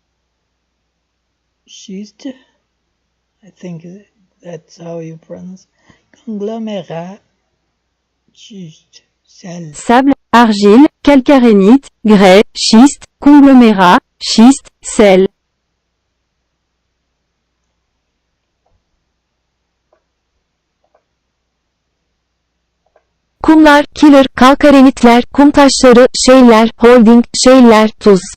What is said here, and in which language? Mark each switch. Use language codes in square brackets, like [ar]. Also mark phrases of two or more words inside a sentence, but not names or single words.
[fr] schiste, [en] I think that's how you pronounce, [fr] conglomérat, schiste, sel. Sable, argile, calcarénite, grès, schiste, conglomérat, schiste, sel. [tr] Kumlar, killer, kalkarenitler, kum taşları, şeyler, holding, şeyler, tuz.